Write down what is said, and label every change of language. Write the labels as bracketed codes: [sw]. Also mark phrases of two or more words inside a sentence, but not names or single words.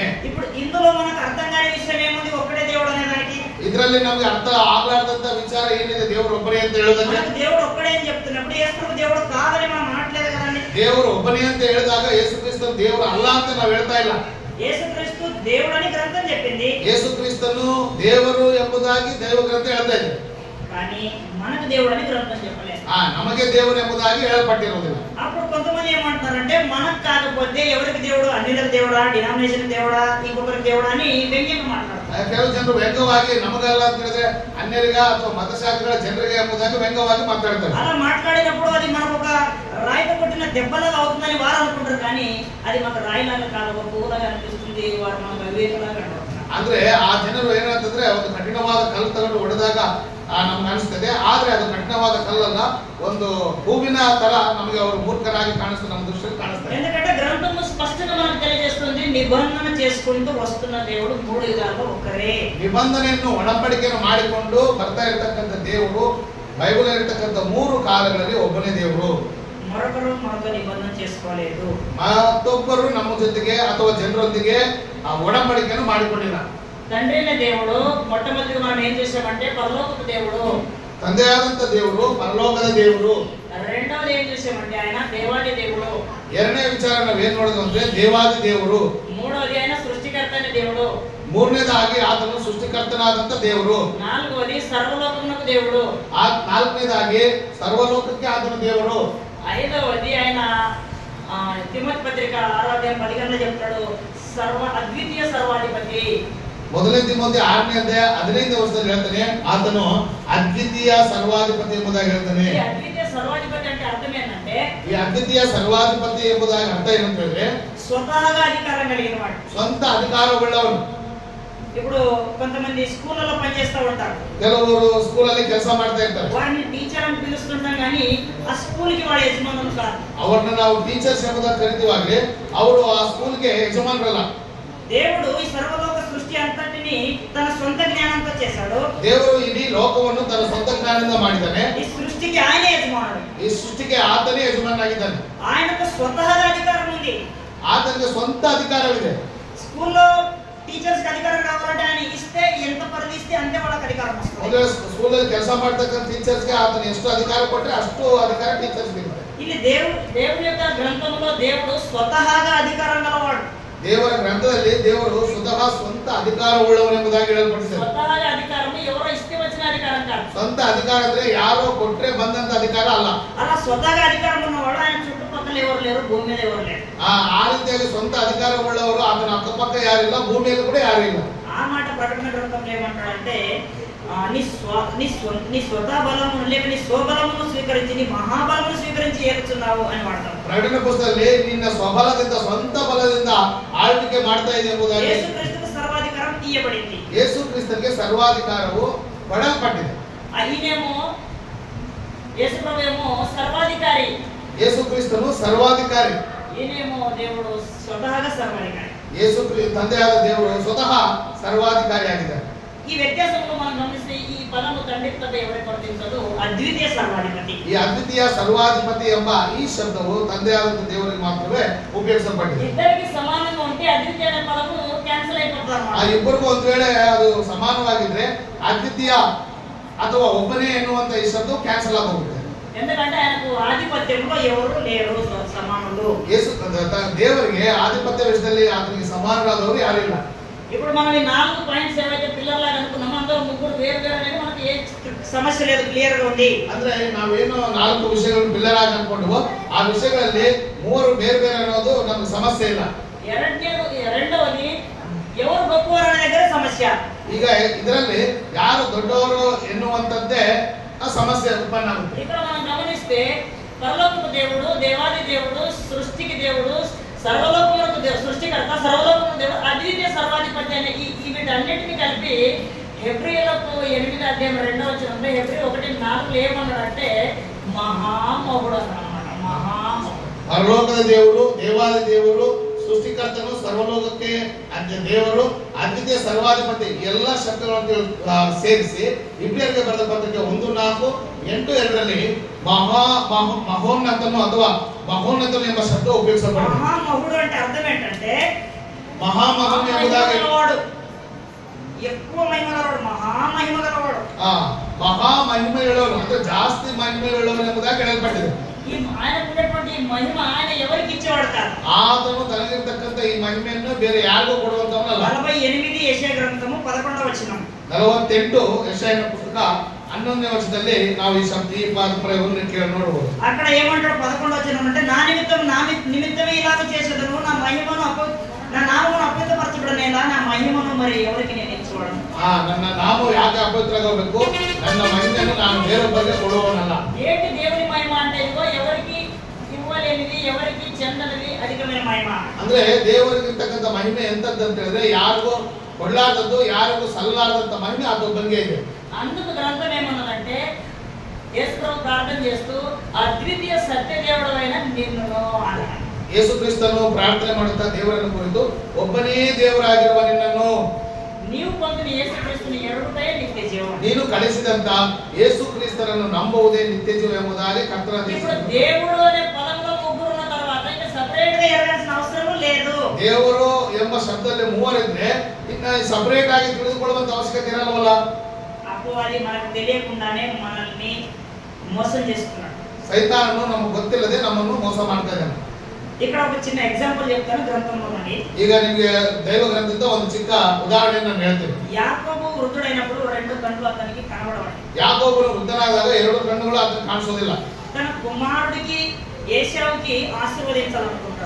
[te] ఇప్పుడు ఇందులో మనకు అర్థం కాని విషయం ఏముంది? ఒక్కడే దేవుడు అనే దానికి [kn] ಇದರಲ್ಲಿ ನಮಗೆ ಅರ್ಥ ಆಗ್ಲಾರ್ದಂತ ವಿಚಾರ ಏನಿದೆ? ದೇವರು ಒಬ್ಬನೇ ಅಂತ ಹೇಳೋದಕ್ಕೆ [te] మనకు దేవుడు ఒక్కడే అని చెప్తున్నప్పుడు యేసు దేవుడు కాదని మనం అనట్లేదు కదండి. [kn] ದೇವರು ಒಬ್ಬನೇ ಅಂತ ಹೇಳಿದಾಗ ಯೇಸು ಕ್ರಿಸ್ತನು ದೇವರು ಅಲ್ಲ ಅಂತ ನಾವು ಹೇಳ್ತಾ ಇಲ್ಲ. [te] యేసుక్రీస్తు దేవుడని గ్రంథం చెప్పింది. [kn] ಯೇಸು ಕ್ರಿಸ್ತನು ದೇವರು ಎಂಬುದಾಗಿ ದೈವ ಗ್ರಂಥ ಹೇಳ್ತಾ ಇದೆ. [te] కానీ మనకు దేవుడని గ్రంథం చెప్పలేదు. [kn] ನಮಗೆ ದೇವರು ಎಂಬುದಾಗಿ ಹೇಳಲ್ಪಟ್ಟಿರುವುದಿಲ್ಲ. [te] అప్పుడు కొంతమంది ఏమంటారంటే మనకు కాకపోతే ఎవరికి దేవుడు? అన్యులకు దేవుడా, డినామినేషన్ దేవుడా, ఇంకొకరికి దేవుడా అని వ్యంగ్యంగా మాట్లాడతారు. [kn] ಕೆಲವು ಜನರು ವ್ಯಂಗ್ಯವಾಗಿ ನಮಗೆಲ್ಲ ಅಂತ ಹೇಳಿದ್ರೆ ಅನ್ಯರಿಗ ಅಥವಾ ಮತಶಾಖೆಗಳ ಜನರಿಗೆ ಎಂಬುದಾಗಿ ವ್ಯಂಗ್ಯವಾಗಿ ಮಾತಾಡ್ತಾರೆ. [te] అలా మాట్లాడినప్పుడు అది మనకు ఒక రాయితో కొట్టిన దెబ్బలాగా అవుతుందని వారు అనుకుంటారు. కానీ అది మనకు రాయిలాగా కాదు, ఒక పువ్వులాగా అనిపిస్తుంది. వారు మనకు అవివేకలాగా కనబడుతున్నారు. [kn] ಅಂದ್ರೆ ಆ ಜನರು ಏನಂತಂದ್ರೆ ಒಂದು ಕಠಿಣವಾದ ಕಲ್ಲು ತಗೊಂಡು ಹೊಡೆದಾಗ ನಮ್ಗೆ ಅನಿಸ್ತದೆ. ಆದ್ರೆ ಅದು ಕಠಿಣವಾದ ಕಲ್ಲಲ್ಲ, ಒಂದು ಹೂವಿನ ತರ ನಮಗೆ ಅವರು ಮೂರ್ಖರಾಗಿ ಕಾಣಿಸ್ತದೆ, ನಮ್ಮ ದೃಷ್ಟಿಯಲ್ಲಿ ಕಾಣಿಸ್ತಾರೆ. [te] ఎందుకంటే గ్రంథము స్పష్టంగా మనకు తెలియజేస్తుంది, నిబంధన చేసుకుంటూ వస్తున్న దేవుడు మూడు యుగాల్లో ఒకరే. [kn] ನಿಬಂಧನೆಯನ್ನು ಒಡಂಬಡಿಕೆಯನ್ನು ಮಾಡಿಕೊಂಡು ಬರ್ತಾ ಇರತಕ್ಕಂಥ ದೇವರು ಬೈಬಲ್ ಇರತಕ್ಕಂಥ 3 ಕಾಲಗಳಲ್ಲಿ ಒಬ್ಬನೇ ದೇವರು. [te] మరొకరు మనతో నిబంధన చేసుకోలేదు. [kn] ಮತ್ತೊಬ್ಬರು ನಮ್ಮ ಜೊತೆಗೆ ಅಥವಾ ಜನರೊಂದಿಗೆ ಆ ಒಡಂಬಡಿಕೆಯನ್ನು ಮಾಡಿಕೊಂಡಿಲ್ಲ. [te] తండ్రి అయిన దేవుడు మొట్టమొదటిగా మనం ఏం చేసామంటే పరలోకపు దేవుడు, [kn] ತಂದೆಯಾದಂತ ದೇವರು, ಪರಲೋಕದ ದೇವರು. [te] రెండవది ఏం చేసామంటే ఆయన దేవాది దేవుడు. [kn] ಎರಡನೇ ವಿಚಾರ ನಾವೇನ್ ನೋಡಿದ್ವಿ ಅಂದ್ರೆ ದೇವಾದಿ ದೇವರು. [te] మూడవది ఆయన సృష్టికర్త అయిన దేవుడు. [kn] ಮೂರನೇದಾಗಿ ಆತನು ಸೃಷ್ಟಿಕರ್ತನಾದಂತ ದೇವರು. [te] నాలుగవది సర్వలోకమునకు దేవుడు. [kn] ನಾಲ್ಕನೇದಾಗಿ ಸರ್ವಲೋಕಕ್ಕೆ ಆತನು ದೇವರು. [te] ఐదవది ఆయన తిమోతి పత్రిక 6:10 చెప్తాడు, అద్వితీయ సర్వాధిపతి. [kn] ಮೊದಲನೇ ತಿಮೋತಿ 6ನೇ ಅಧ್ಯಾಯ 15ನೇ ವರ್ಷದಲ್ಲಿ ಹೇಳ್ತಾನೆ ಆತನು ಅದ್ವಿತೀಯ ಸರ್ವಾಧಿಪತಿ ಎಂಬುದಾಗಿ ಹೇಳ್ತಾನೆ. [te] ఈ అద్వితీయ సర్వాధిపతి అంటే అర్థం ఏంటంటే, [kn] ಈ ಅದ್ವಿತೀಯ ಸರ್ವಾಧಿಪತಿ ಎಂಬುದಾಗಿ ಅರ್ಥ ಏನಂತ ಹೇಳಿದ್ರೆ [te] స్వతహాగా అధికారం కలిగిన వాడు, [kn] ಸ್ವಂತ ಅಧಿಕಾರವುಳ್ಳವನು. [te] ఇప్పుడు కొంతమంది స్కూళ్ళలో పనిచేస్తూ ఉంటారు. [kn] ಕೆಲವರು ಸ್ಕೂಲಲ್ಲಿ ಕೆಲಸ ಮಾಡ್ತಾ ಇರ್ತಾರೆ. [te] వాడిని టీచర్ అని పిలుస్తుంటాం కానీ ఆ స్కూల్ కి వాడు యజమానులు కాదు. [kn] ಅವ್ರನ್ನ ನಾವು ಟೀಚರ್ಸ್ ಎಂಬುದಾಗಿ ಕರಿತೀವಾಗ್ಲಿ ಅವರು ಆ ಸ್ಕೂಲ್ಗೆ ಯಜಮಾನರಲ್ಲ. [te] దేవుడు ఈ సర్వలోక సృష్టి అంతటిని తన సొంత జ్ఞానంతో చేశాడు. [kn] ದೇವರು ಇಡೀ ಲೋಕವನ್ನು ತನ್ನ ಸ್ವಂತ ಜ್ಞಾನದಿಂದ ಮಾಡಿದ್ದಾನೆ. [te] ఈ సృష్టికి ఆయనే యజమానుడు. [kn] ಈ ಸೃಷ್ಟಿಗೆ ಆತನೇ ಯಜಮಾನನಾಗಿದ್ದಾನೆ. [te] ఆయనకు స్వతహాగా అధికారం ఉంది. [kn] ಆತನಿಗೆ ಸ್ವಂತ ಅಧಿಕಾರವಿದೆ. [te] స్కూల్లో టీచర్స్ కి అధికారం కావాలంటే ఆయన ఇస్తే, ఎంత పరిధి ఇస్తే అంతే వాళ్ళకి అధికారం వస్తుంది. [kn] ಅಂದ್ರೆ ಸ್ಕೂಲಲ್ಲಿ ಕೆಲಸ ಮಾಡ್ತಕ್ಕಂಥ ಟೀಚರ್ಸ್ಗೆ ಆತನ ಎಷ್ಟು ಅಧಿಕಾರ ಕೊಟ್ಟರೆ ಅಷ್ಟು ಅಧಿಕಾರ ಟೀಚರ್ಸ್ಗೆ ಇರುತ್ತೆ. [te] ಇಲ್ಲಿ దేవుని యొక్క గ్రంథంలో దేవుడు స్వతహాగా అధికారం గలవాడు. [kn] ದೇವರ ಗ್ರಂಥದಲ್ಲಿ ದೇವರು ಸ್ವತಃ ಸ್ವಂತ ಅಧಿಕಾರವುಳ್ಳವನು ಎಂಬುದಾಗಿ ಹೇಳಲ್ಪಟ್ಟಿದೆ. [te] స్వతహాగా అధికారం ఎవరో ఇస్తే వచ్చిన అధికారం కాదు. [kn] ಸ್ವಂತ ಅಧಿಕಾರ ಅಂದ್ರೆ ಯಾರೋ ಕೊಟ್ರೆ ಬಂದಂತ ಅಧಿಕಾರ ಅಲ್ಲ. [te] అలా స్వతహాగా అధికారం ఉన్నవాడు ఆయన చుట్టుపక్కల ఎవరు లేరు, భూమి మీద ఎవరు లేరు. [kn] ಆ ರೀತಿಯಾಗಿ ಸ್ವಂತ ಅಧಿಕಾರವುಳ್ಳವರು ಆತನ ಅಕ್ಕಪಕ್ಕ ಯಾರಿಲ್ಲ, ಭೂಮಿಯಲ್ಲಿ ಕೂಡ ಯಾರು ಇಲ್ಲ. [te] ఆ మాట ప్రకటన గ్రంథంలో ఏమంటాడంటే, నీ స్వత బలమును లేక నీ స్వబలమును స్వీకరించి నీ మహాబలమును స్వీకరించి ఏలుచున్నావు అని వాడతాం. [kn] ಪ್ರಕಟಣೆ ಪುಸ್ತಕದಲ್ಲಿ ನಿನ್ನ ಸ್ವಬಲದಿಂದ ಸ್ವಂತ ಬಲದಿಂದ ಆಳ್ವಿಕೆ ಮಾಡ್ತಾ ಇದೆ ಎಂಬುದಾಗಿ [te] యేసు క్రీస్తుకు సర్వాధికారం ఇయ్యబడింది. [kn] ಯೇಸು ಕ್ರಿಸ್ತನಿಗೆ ಸರ್ವಾಧಿಕಾರವು ಕೊಡಲ್ಪಟ್ಟಿದೆ. [te] ఈయనేమో యేసు ప్రభువేమో సర్వాధికారి, [kn] ಯೇಸು ಕ್ರಿಸ್ತನು ಸರ್ವಾಧಿಕಾರಿ. [te] ఈయనేమో దేవుడు స్వతహాగా సర్వాధికారి. [kn] ಯೇಸು ತಂದೆಯಾದ ದೇವರು ಸ್ವತಃ ಸರ್ವಾಧಿಕಾರಿಯಾಗಿದ್ದಾರೆ. [te] ఈ వ్యత్యాసంలో మనం గమనిస్తే ఈ పదము తండ్రిత్వత ఎవరికి వర్తించదు, అద్వితీయ సర్వాధిపతి. [kn] ಈ ಅದ್ವಿತೀಯ ಸರ್ವಾಧಿಪತಿ ಎಂಬ ಈ ಶಬ್ದವು ತಂದೆಯಾದ ದೇವರಿಗೆ ಮಾತ್ರವೇ ಉಪಯೋಗಿಸಲ್ಪಟ್ಟಿದೆ. [te] ఇద్దరికి సమానంగా ఉంటే అద్వితీయ అనే పదము క్యాన్సిల్ అయిపోతారు. [kn] ಆ ಇಬ್ಬರಿಗೂ ಒಂದ್ ವೇಳೆ ಅದು ಸಮಾನವಾಗಿದ್ರೆ ಅದ್ವಿತೀಯ ಅಥವಾ ಒಬ್ಬನೇ ಎನ್ನುವಂತ ಈ ಶಬ್ದ ಕ್ಯಾನ್ಸಲ್ ಆಗೋಗುತ್ತೆ. [te] ఎందుకంటే ఆయనకు ఆధిపత్యంలో ఎవరు లేరు సమానులు. [kn] ಯೇಸು ದೇವರಿಗೆ ಆಧಿಪತ್ಯ ವಿಷಯದಲ್ಲಿ ಆತನಿಗೆ ಸಮಾನರಾದವರು ಯಾರಿಲ್ಲ. [te] ఇప్పుడు మనం ఈ 4 పాయింట్స్ ఏవైతే పిల్లర్లాగా అనుకున్నామో అందరూ ముగ్గురు వేరు వేరు అనేది మనకి ఏ సమస్య లేదు, క్లియర్ గా ఉంది. [kn] ಅಂದ್ರೆ ನಾವೇನು 4 ವಿಷಯಗಳನ್ನು ಪಿಲ್ಲರ್ ಆಗಿ ಅನ್ಕೊಂಡ್ವೋ ಆ ವಿಷಯಗಳಲ್ಲಿ 3 ಬೇರೆ ಬೇರೆ ಅನ್ನೋದು ನಮ್ಗೆ ಸಮಸ್ಯೆ ಇಲ್ಲ. [te] రెండవది ఎవరు గొప్పవారు అనే దగ్గర సమస్య. [kn] ಈಗ ಇದರಲ್ಲಿ ಯಾರು ದೊಡ್ಡವರು ಎನ್ನುವಂತದ್ದೇ ಆ ಸಮಸ್ಯೆ ಉತ್ಪನ್ನ ಆಗುತ್ತೆ. [te] ఇక్కడ మనం గమనిస్తే పరలోకపు దేవుడు, దేవాది దేవుడు, సృష్టికి దేవుడు, సర్వలోకములకు దేవుడు, సృష్టికర్త, సర్వలోకములకు దేవుడు, అద్వితీయ సర్వాధిపతి అనే ఈ వీటన్నిటిని కలిపి హెబ్రీయులకు 8:2 హెబ్రీ 1:4 ఏమన్నాడంటే మహామహుడు అన్నమాట. మహామహుడు, [kn] పరలోకದ ದೇವರು, ದೇವಾದಿ ದೇವರು, ಸೃಷ್ಟಿಕರ್ತನು, ಸರ್ವಲೋಕಕ್ಕೆ ದೇವರು, ಅದ್ವಿತೀಯ ಸರ್ವಾಧಿಪತಿ ಎಲ್ಲ ಶಬ್ದಗಳನ್ನು ಸೇರಿಸಿ ಇಬ್ರಿಯರಿಗೆ ಬರೆದ ಪತ್ರಿಕೆ 1:4-8 ಮಹೋನ್ನತನು ಅಥವಾ ಮಹೋನ್ನತನು ಎಂಬ ಶಬ್ದ ಉಪಯೋಗಿಸಲ್ಪಟ್ಟಿದೆ. [te] మహామహుడు అంటే అర్థం ఏంటంటే [kn] మహామహుడు ಎಂಬುದಾಗಿ [te] ఎక్కువ మహిమ గలవాడు, మహామహిమ గలవాడు. [kn] మహామహిమ ಹೇಳೋನು ಅಂದ್ರೆ ಜಾಸ್ತಿ ಮಹಿಮೆ ಹೇಳೋನು ಎಂಬುದಾಗಿ ಹೇಳಲ್ಪಟ್ಟಿದೆ. [te] ఆయనకున్నటువంటి ఈ మహిమ ఆయన ఎవరికి ఇచ్చేవాడు కాదు. [kn] ಆತನು ತನಗಿರ್ತಕ್ಕಂಥ ಈ ಮಹಿಮೆಯನ್ನು ಬೇರೆ ಯಾರಿಗೂ ಕೊಡುವಂತವನಲ್ಲ. [te] 48 ಯೆಶಾಯ ಗ್ರಂಥము 11వ వచనం. [kn] 48 ಯೆಶಾಯನ ಪುಸ್ತಕ 11ನೇ ವಚನದಲ್ಲಿ ನಾವು ಈ ಪ್ರಯೋಗವನ್ನು ಕೇಳಿ ನೋಡಬಹುದು. [te] అక్కడ ఏమంటాడు 11వ వచనం అంటే నా నిమిత్తమే ఇలాగ చేసేదను, నా మహిమను నా నామమును అపవిత్రపరచబడనేలా, నా మహిమను మరి ఎవరికి నేను ఇచ్చేవాడను. [kn] ನನ್ನ ನಾಮ ಯಾಕೆ ಅಪವಿತ್ರವಾಗಬೇಕು, ನನ್ನ ಮಹಿಮೆಯನ್ನು ನಾನು ಬೇರೊಬ್ಬರಿಗೆ ಕೊಡುವವನಲ್ಲ. [te] ఏంటి దేవుని మహిమ అంటే ఇదిగో ఎవరికి ఇవ్వలేనిది, ఎవరికి చెందనిది అధికమైన మహిమ. [kn] ಅಂದ್ರೆ ದೇವರಿಗಿರ್ತಕ್ಕಂಥ ಮಹಿಮೆ ಎಂತದ್ದು ಅಂತ ಹೇಳಿದ್ರೆ ಯಾರಿಗೂ ಕೊಳ್ಳಾರದ್ದು, ಯಾರಿಗೂ ಸಲ್ಲಲಾರದಂತ ಮಹಿಮೆ ಅದೊಬ್ಬನಿಗೆ ಇದೆ. [te] అందుకు గ్రంథం ఏమన్నదంటే యేసుప్రభు ప్రార్థన చేస్తూ అద్వితీయ సత్యదేవుడైన నిన్ను అన్నాడు. [kn] ಯೇಸು ಕ್ರಿಸ್ತನು ಪ್ರಾರ್ಥನೆ ಮಾಡುತ್ತಾ ದೇವರನ್ನು ಕುರಿತು ಒಬ್ಬನೇ ದೇವರಾಗಿರುವ ನಿನ್ನನ್ನು, [te] నీవు పొందిన యేసుక్రీస్తుని ఎరుగుటే నిత్య జీవం, [kn] ನೀನು ಕಳಿಸಿದಂತ ಯೇಸು ಕ್ರಿಸ್ತನನ್ನು ನಂಬುವುದೇ ನಿತ್ಯ ಜೀವ ಎಂಬುದಾಗಿ ಕರ್ತನ [te] ఇప్పుడు దేవుడు అనే పదంలో ముగ్గురు ఉన్న తర్వాత ఇంకా సెపరేట్ గా ఎరగాల్సిన అవసరం లేదు. [kn] ದೇವರು ಎಂಬ ಶಬ್ದದಲ್ಲಿ ಮೂವರಿದ್ರೆ ಇನ್ನ ಸಪರೇಟ್ ಆಗಿ ತಿಳಿದುಕೊಳ್ಳುವಂತ ಅವಶ್ಯಕತೆ ಇರಲ್ವಲ್ಲ. [te] అపవాది మనకు తెలియకుండానే మనల్ని మోసం చేస్తున్నాడు. [kn] ಸೈತಾನನು ನಮಗೆ ಗೊತ್ತಿಲ್ಲದೆ ನಮ್ಮನ್ನು ಮೋಸ ಮಾಡ್ತಾ ಇದ್ದಾನೆ. [te] ఇక్కడ ఒక చిన్న ఎగ్జాంపుల్ చెప్తాను గ్రంథంలోని. [kn] ಈಗ ನಿಮಗೆ ದೈವ ಗ್ರಂಥದಿಂದ ಒಂದು ಚಿಕ್ಕ ಉದಾಹರಣೆಯನ್ನು ನಾನು ಹೇಳ್ತೀನಿ. [te] యాకోబు వృద్ధుడైనప్పుడు 2 కళ్ళు అతనికి కనబడవాలి. [kn] ಯಾಕೋಬನು ವೃದ್ಧನಾದಾಗ 2 ಕಣ್ಣುಗಳು ಅతనికి ಕಾಣಿಸೋದಿಲ್ಲ. [te] తన కుమారుడికి ఏశావుకి ఆశీర్వదించాలనుకుంటాడు.